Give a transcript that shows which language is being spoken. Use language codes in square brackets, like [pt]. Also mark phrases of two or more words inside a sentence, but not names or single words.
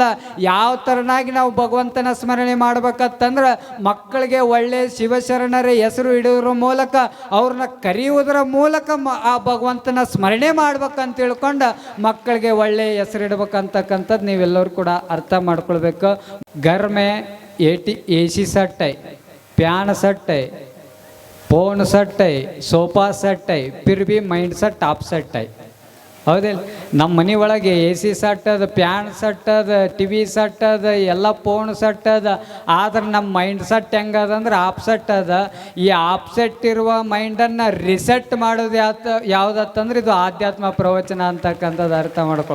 [kn] ಯಾವ ಥರನಾಗಿ ನಾವು ಭಗವಂತನ ಸ್ಮರಣೆ ಮಾಡ್ಬೇಕಂತಂದ್ರೆ, ಮಕ್ಕಳಿಗೆ ಒಳ್ಳೆ ಶಿವಶರಣರ ಹೆಸರು ಇಡೋದ್ರ ಮೂಲಕ, ಅವ್ರನ್ನ ಕರೆಯುವುದರ ಮೂಲಕ ಆ ಭಗವಂತನ ಸ್ಮರಣೆ ಮಾಡ್ಬೇಕಂತ ತಿಳ್ಕೊಂಡು ಮಕ್ಕಳಿಗೆ ಒಳ್ಳೆ ಹೆಸರು ಇಡ್ಬೇಕಂತಕ್ಕಂಥದ್ದು ನೀವೆಲ್ಲರೂ ಕೂಡ ಅರ್ಥ ಮಾಡ್ಕೊಳ್ಬೇಕು. [hi] घर में [en] AC set [hi] है, [en] fan set [hi] है, [en] phone set [hi] है, [en] sofa set [hi] है, फिर भी [en] mind set off set [hi] है. [kn] ಹೌದಿಲ್ಲ? ನಮ್ಮ ಮನೆ ಒಳಗೆ [en] AC set [kn] ಅದ, [en] fan set [kn] ಅದ, [en] TV set [kn] ಅದ, ಎಲ್ಲ [en] phone set [kn] ಅದ. ಆದ್ರೆ ನಮ್ಮ [en] mind set [kn] ಹೆಂಗದಂದ್ರೆ [en] off set [kn] ಅದ. ಈ [en] off set [kn] ಇರುವ ಮೈಂಡನ್ನು ರಿಸೆಟ್ ಮಾಡೋದು ಯಾವುದತ್ತಂದ್ರೆ ಇದು ಆಧ್ಯಾತ್ಮ ಪ್ರವಚನ ಅಂತಕ್ಕಂಥದ್ದು ಅರ್ಥ ಮಾಡ್ಕೊ.